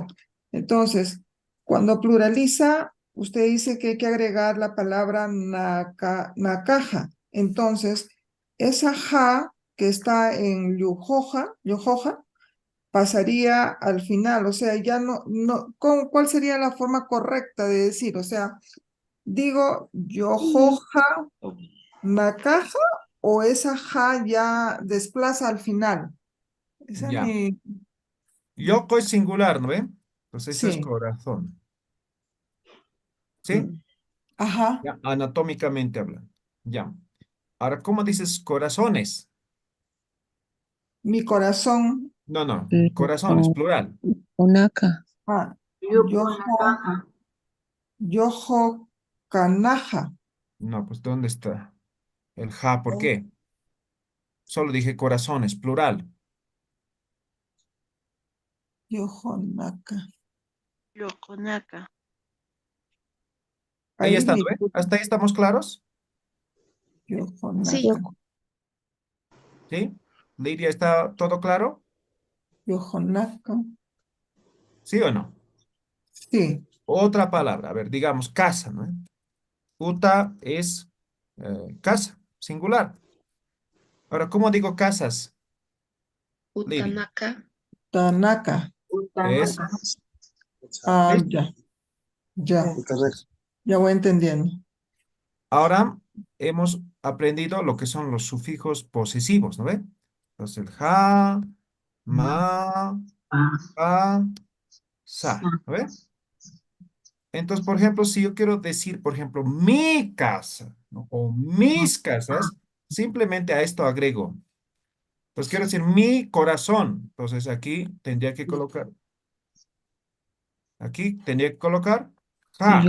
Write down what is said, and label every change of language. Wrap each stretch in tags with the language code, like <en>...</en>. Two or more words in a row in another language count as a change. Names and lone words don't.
<es>Entonces, cuando pluraliza, usted dice que hay que agregar la palabra nakaja. Entonces, esa ja que está en yojoja, pasaría al final. O sea, ya ¿cuál sería la forma correcta de decir? O sea, digo yojoja nakaja o esa ja ya desplaza al final. Esa es Ya. mi... Yoko es singular, ¿no ve? Entonces eso es Sí. corazón. ¿Sí? Ajá. Ya, anatómicamente hablando. Ya. Ahora, ¿cómo dices corazones? Mi corazón. No, no. Corazones, plural.</es> <ay>Onaca.</ay> <es>Ah,</es> <ay>Yukonakaja. yojo kanaja.</ay> <es>No, pues ¿dónde está el ja? ¿Por qué? Solo dije corazones, plural.</es> <ay>Yojo naka. Yokonaka.</ay> <es>Ahí Ahí está, ¿no mi ve? ¿Hasta ahí estamos claros?</es> <ay>yojo</ay> <es>Sí.</es> <ay>naka.</ay> <es>¿Sí? Lidia, ¿está todo claro?</es> <ay>Yojo naka.</ay> <es>¿Sí o no? Sí. Otra palabra, a ver, digamos casa, ¿no? Uta es casa, singular. Ahora, ¿cómo digo casas, Lidia?</es> <ay>Utanaka. Tanaka.</ay> <es>Eso. Ah, ¿Listo? ya. Ya. Correcto. Ya voy entendiendo. Ahora hemos aprendido lo que son los sufijos posesivos, ¿no ve? Entonces el ja, ma, pa, sa, ¿no ve? Entonces, por ejemplo, si yo quiero decir, por ejemplo, mi casa, ¿no? O mis casas, simplemente a esto agrego. Entonces quiero decir mi corazón. Entonces aquí tendría que colocar ja.</es>